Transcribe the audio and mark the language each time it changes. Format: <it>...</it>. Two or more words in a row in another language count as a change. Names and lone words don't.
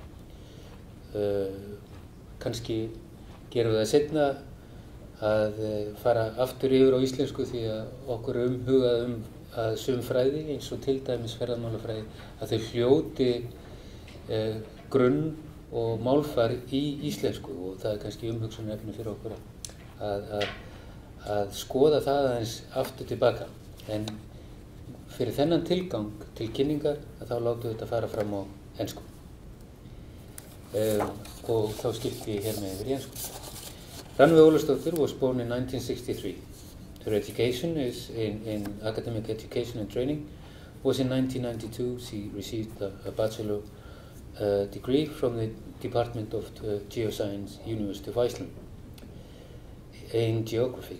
<is>Kannski gerum við það seinna að fara aftur yfir á íslensku því að okkur er umhugað að sum fræði eins og til dæmis ferðamálafræði að þau hljóti grunn og málfar í íslensku og það er kannski umhugsunarefni fyrir okkur að skoða það aðeins aftur tilbaka. En fyrir þennan tilgang til kynningar að þá látum við þetta fara fram á ensku. Og þá skipti ég hér með yfir í ensku.</is> <en>Rannveig Ólafsdóttir was born in 1963. Her education is in academic education and training. Was in 1992 she received a bachelor degree from the Department of Geoscience, University of Iceland, in geography.</en>